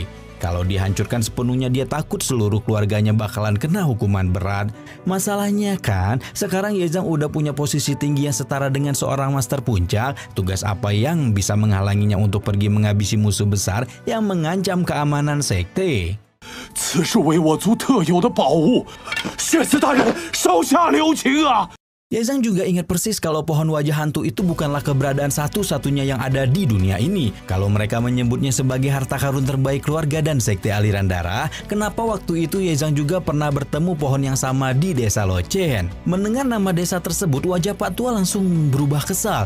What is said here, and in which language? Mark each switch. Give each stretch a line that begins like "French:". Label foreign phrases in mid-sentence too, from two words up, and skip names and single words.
Indonesian: Kalau dihancurkan sepenuhnya dia takut seluruh keluarganya bakalan kena hukuman berat. Masalahnya kan, sekarang Yezang udah punya posisi tinggi yang setara dengan seorang master puncak. Tugas apa yang bisa menghalanginya untuk pergi menghabisi musuh besar yang mengancam keamanan sekte?
Chinese: 此是为我族特有的宝物，血子大人手下留情啊！
Indonesian: Yezang juga ingat persis kalau pohon wajah hantu itu bukanlah keberadaan satu-satunya yang ada di dunia ini. Kalau mereka menyebutnya sebagai harta karun terbaik keluarga dan sekte aliran darah, kenapa waktu itu Yezang juga pernah bertemu pohon yang sama di desa Lochen? Mendengar nama desa tersebut, wajah Pak Tua langsung berubah kesal.